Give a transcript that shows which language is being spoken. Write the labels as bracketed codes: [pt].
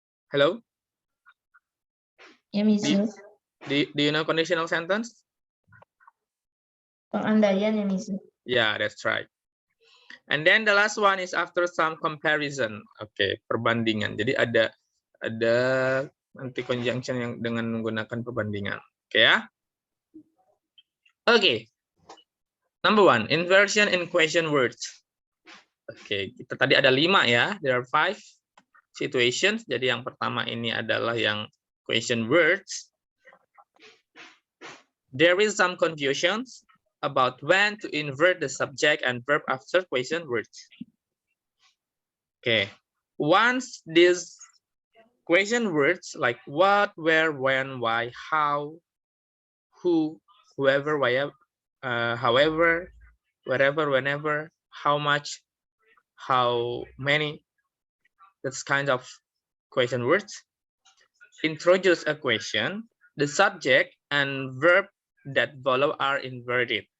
[en] Hello? [id] Ya, Mizu. [en] Do you know conditional sentence? [id] Pengandaian ya, Mizu. [en] Yeah, that's right. And then the last one is after some comparison. [id] Oke, perbandingan. Jadi ada nanti conjunction yang dengan menggunakan perbandingan. Oke ya. Oke. [en] Number one, inversion in question words. [id] Oke, kita tadi ada 5 ya. [en] There are 5 situations. [id] Jadi yang pertama ini adalah yang question words. [en] There is some confusion about when to invert the subject and verb after question words. Okay, once these question words like what, where, when, why, how, who, whoever, wherever, however, wherever, whenever, how much, how many, that's kind of question words, introduce a question, the subject and verb that follow are inverted.